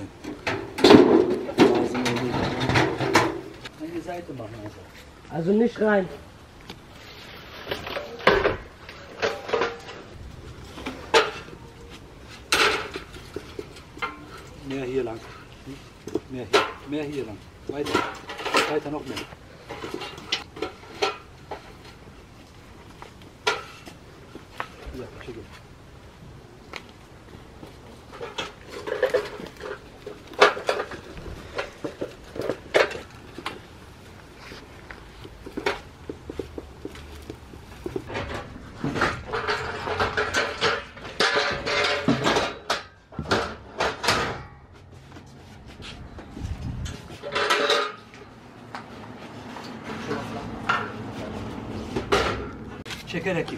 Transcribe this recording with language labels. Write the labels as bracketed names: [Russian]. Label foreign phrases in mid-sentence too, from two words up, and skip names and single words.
[Turkish] Lazım olduğu zaman. Hangi [German] Seite machen also? Also nicht rein. Mehr hier lang. Mehr hier lang. Weiter noch mehr. Ja, schicke. [Turkish] Çekerek git.